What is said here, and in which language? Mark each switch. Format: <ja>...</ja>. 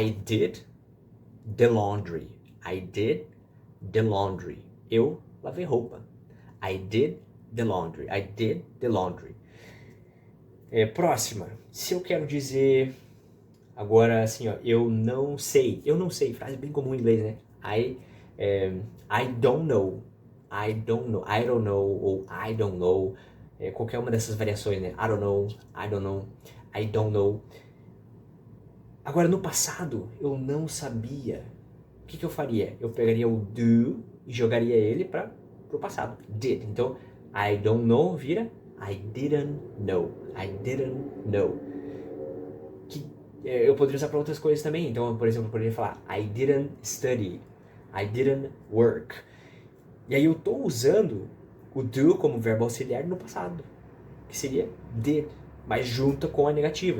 <en>I did the laundry. I did the laundry.</en> <pt>Eu lavei roupa.</pt> <en>I did the laundry. I did the laundry.</en> <pt>Próxima. Se eu quero dizer agora assim, ó, eu não sei. Eu não sei. Frase bem comum em inglês, né?</pt> <en>I don't know. I don't know. I don't know ou I don't know.</en> <pt>Qualquer uma dessas variações, né?</pt> <en>I don't know. I don't know. I don't know.</en> <pt>Agora, no passado, eu não sabia. O que eu faria? Eu pegaria o do e jogaria ele para o passado.</pt> <en>Did. Então, I don't know vira I didn't know. I didn't know.</en> <pt>Que eu poderia usar para outras coisas também. Então, por exemplo, eu poderia falar</pt> <en>I didn't study. I didn't work.</en> <pt>E aí eu estou usando o do como verbo auxiliar no passado, que seria did, mas junto com a negativa.</pt>